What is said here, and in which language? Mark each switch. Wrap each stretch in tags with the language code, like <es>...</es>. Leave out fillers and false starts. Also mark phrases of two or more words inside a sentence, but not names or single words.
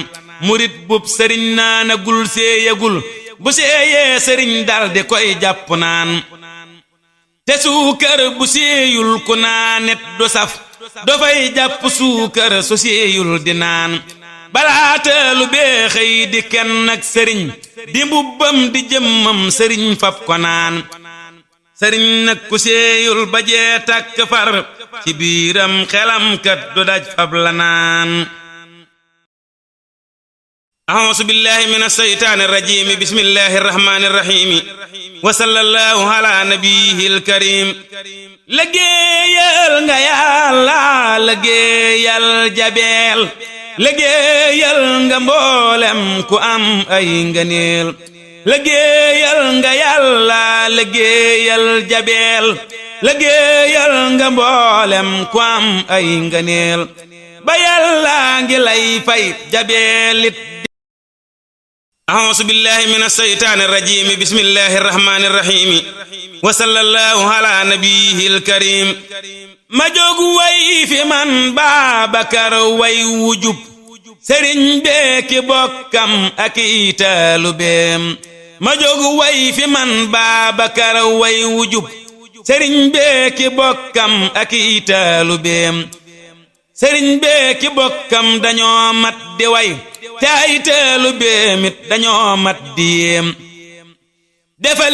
<wo>murit bub sëriñ naanagul seeyagul bu seeyee sëriñ dal di koy jàpp naan te suukar bu seeyul ku naanet du saf dafay jàpp suukar su seeyul di naan balaatalu bee xëy di kenn ak sëriñ di mbubbam di jëmmam sëriñ fab ko naan sëriñ nag ku seeyul ba jee tàkk far ci biiram xelam kat du daj fab la naan</wo> <ar>أعوذ بالله من الشيطان الرجيم بسم الله الرحمن الرحيم وصلى الله على نبيه الكريم</ar> <wo>liggéeyal nga Yàlla liggéeyal jabeel liggéeyal nga mboolem ku am ay ngëneel liggéeyal nga Yàlla liggéeyal jabeel liggéeyal nga mboolem ku am ay ngëneel ba Yàlla ngi lay fay jabeelit</wo> <ar>أعوذ بالله من الشيطان الرجيم بسم الله الرحمن الرحيم وصلى الله على نبيه الكريم</ar> <wo>ما jóg way fi man Babakar way wujub sëriñ beeki bokkam ak i taalubeem ma jóg way fi man Babakar way wujub sëriñ beeki bokkam ak i taalubeem sëriñ beeki bokkam dañoo mat di way te ay taalubeem it dañoo mat di yéem defal</wo>